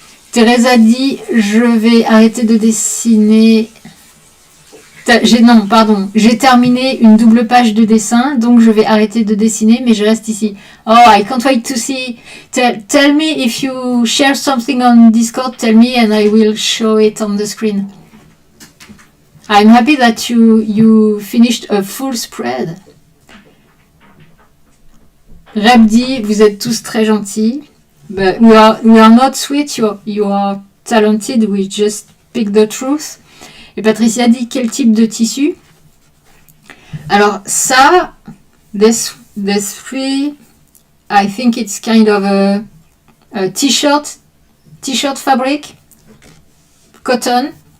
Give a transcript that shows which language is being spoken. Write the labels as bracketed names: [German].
[French] Teresa dit, je vais arrêter de dessiner Non, pardon. J'ai terminé une double page de dessin, donc je vais arrêter de dessiner, mais je reste ici. [English] Oh, I can't wait to see. Tell me if you share something on Discord, tell me and I will show it on the screen. I'm happy that you finished a full spread. [French] Reb dit, vous êtes tous très gentils. [English] But we are not sweet, you are talented, we just speak the truth. [French] Et Patricia dit quel type de tissu? Alors ça, [English] this three, I think it's kind of a t-shirt fabric, cotton.